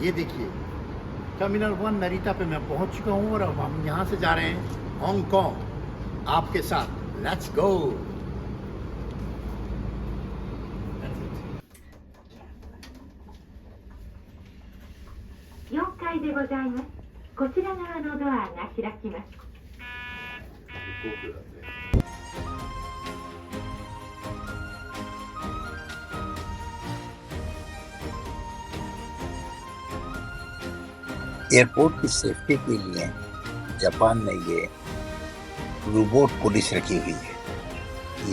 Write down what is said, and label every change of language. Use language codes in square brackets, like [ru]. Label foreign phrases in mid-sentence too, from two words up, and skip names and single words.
[hi] ये देखिए टर्मिनल 1 नरीटा पे मैं पहुँच चुका हूँ और अब हम यहाँ से जा रहे हैं हांगकांग आपके साथ। [en] let's go. [ja] 4 階でございます。こちら側のドアが開きます。 [hi] एयरपोर्ट की सेफ्टी के लिए जापान ने ये [en] robot police [hi] रखी हुई है।